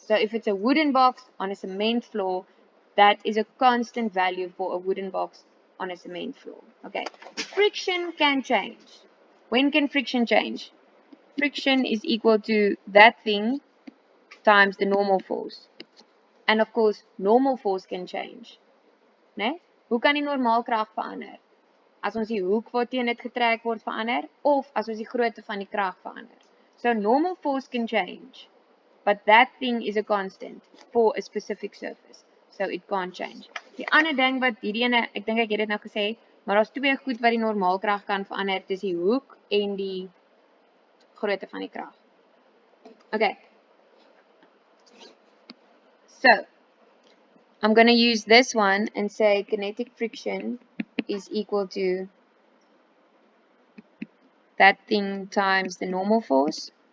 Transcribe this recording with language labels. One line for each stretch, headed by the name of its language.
English: So if it's a wooden box on a cement floor, that is a constant value for a wooden box on a cement floor. Okay. Friction can change. When can friction change? Friction is equal to that thing times the normal force. And of course, normal force can change.
Afrikaans: Nee? Hoe kan die normaalkrag verander? As ons die hoek waarteen dit getrek word verander of as ons die grootte van die krag verander.
English: So normal force can change, but that thing is a constant for a specific surface. So it can't change.
Afrikaans: Die ander ding wat hierdie ene, ek dink ek het dit nou gesê, maar daar's twee goed wat die normaalkrag kan verander, dis die hoek en die grootte van die krag.
English: Okay. So I'm going to use this one and say kinetic friction is equal to that thing times the normal force.